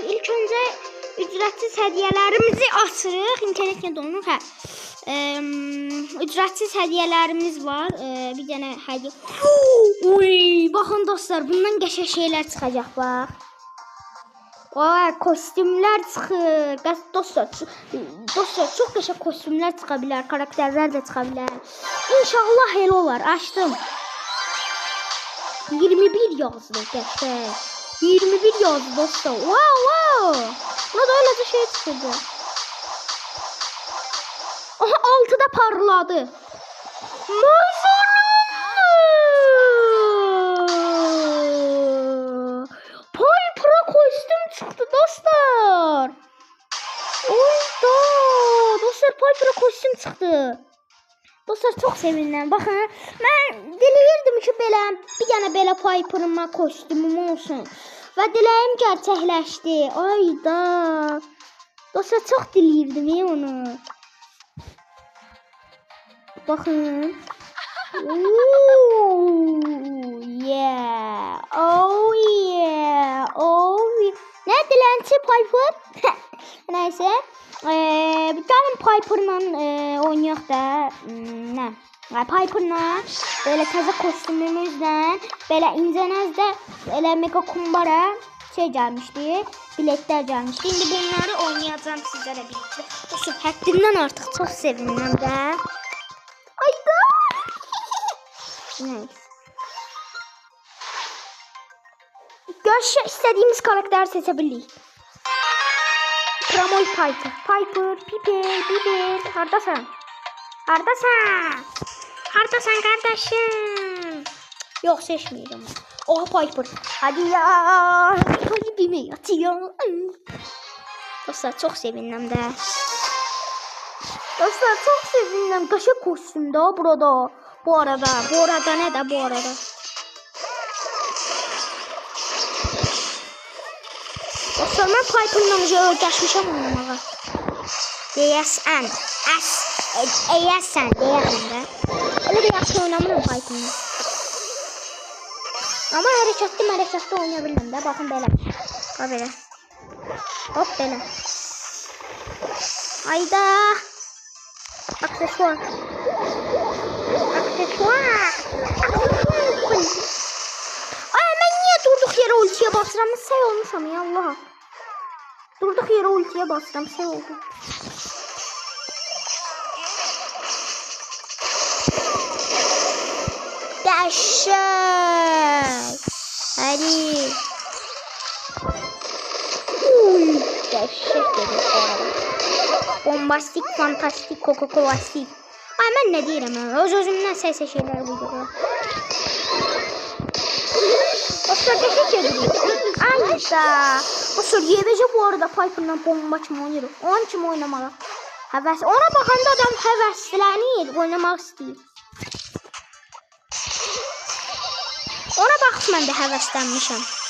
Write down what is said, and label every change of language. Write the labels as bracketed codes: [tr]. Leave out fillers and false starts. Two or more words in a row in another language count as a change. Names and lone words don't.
[tr] İlk önce ücretsiz hediyelerimizi açırıq. [az] İnternet donur. [tr] Ücretsiz hediyelerimiz var. Bir tane hediye. Uy, bakın dostlar, bundan geçen şeyler çıkacak bak. [az] Vay, kostümler çıxır. Dostlar çok qəşəng kostümlər çıxa bilər, karakterlər də çıxa bilər. İnşallah elə olar. Açdım. 21 yazdı qəşəng. 21 yazdı dostlar. [en] Wow. [tr] Buna da öyle bir şey çıxdı. Aha, 6'da parladı. Çıktı dostlar. Oyda dostlar, Piper'a kostüm çıktı. Dostlar çok sevindim. Bakın, ben diləyirdim ki bir tane belə Piper'ıma kostümüm olsun. [az] Və diləyim gerçəkləşdi. Ayda. Dostlar çok diləyirdim onu. [tr] Bakın. [en] Yeah. Oh yeah. [tr] Ne dilenci Piper? Neyse. [az] Bir tane Piper'la oynayaq da. [tr] Ne? [az] Piper'la böyle təzə kostümümüzlə belə incənəzdə elə mega kumbara şey gəlmişdi. Biletler gəlmişdi. İndi bunları oynayacağım sizlərə birlikdə. Dostlar, həddindən artıq çox sevindim də. Ayda. [tr] Neyse. Görüşe istediğimiz karakteri seçebiliriz. [az] Pramoy Piper. Piper. Haradasın? [tr] Haradasın kardeşim? Yok, seçmeyeceğim. Oha, Piper. Hadi ya. Kalbime yatıyor. Dostlar çok sevindim de. Dostlar çok sevindim. Kaşık kostümde burada. Bu arada ne de bu arada. [az] Dostlar, ben Piper'la öyrəşmişəm oynamağa. Deyəsən də. Elə də yaxşı oynamıram Piper'la. Ama hərəkətli oynaya bilməm də. Baxın belə. Bax belə. Hop belə. Ayda. Aksesuar. [tr] Ay, ben niye durduk yere ultiye basıram? [az] Şey olmuşam ya Allah. [tr] Durduk yere ultiye basıram. [az] Şey oldu. Dəhşət. Hadi. Dəhşət dedi. Bombastik, fantastik, kokoklastik. [tr] Ay, ben ne deyirəm? [az] Öz-özümdən şeylər buyuruyor. Dostlar, qəşəng edirik. Ayda. Dostlar, YBC bu arada Piper'la bomba kimi oynayır. Onun kimi oynamalı. Həvəs. Ona baxanda adam həvəslənir, oynamaq istəyir. Ona baxıb mən də həvəslənmişəm.